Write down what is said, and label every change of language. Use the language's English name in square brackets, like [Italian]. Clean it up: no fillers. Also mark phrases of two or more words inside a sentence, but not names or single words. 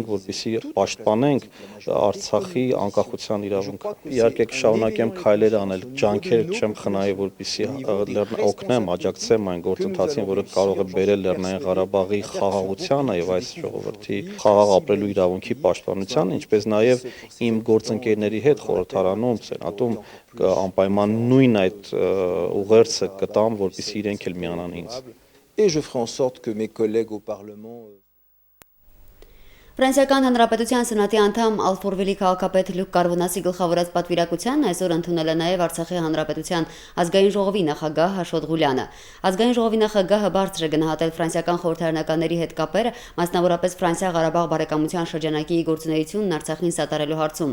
[Armenian] որպեսզի պաշտպանենք Արցախի անկախության իրավունքը։ Իհարկե կշարունակեմ քայլեր անել, ջանքեր չեմ խնայի, որպեսզի օգնեմ, աջակցեմ այն գործընթացին, որը կարող է բերել Լեռնային Ղարաբաղի խաղաղությանը եւ այս ժողովրդի խաղաղ ապրելու իրավունքի պաշտպանությանը, ինչպես նաեւ իմ գործընկերների հետ խորհրդարանում, սենատում անպայման նույն այդ ուղերձը կտամ, որպեսզի իրենք էլ միանան ինձ։ [French] et je ferai en sorte que mes collègues au Parlement [Armenian] Ֆրանսիական Հանրապետության Սենատի անդամ Ալֆորվիլի քաղաքապետ Լյուկ Կարվոնասի գլխավորած պատվիրակությանն այսօր ընդունել է նաև Արցախի Հանրապետության ազգային ժողովի նախագահ Աշոտ Ղուլյանը։ Ազգային ժողովի նախագահը բարձր է գնահատել ֆրանսիական խորհրդարանականների հետ կապերը, մասնավորապես Ֆրանսիա-Ղարաբաղ բարեկամության շրջանակի գործունեությունն Արցախին սատարելու հարցում։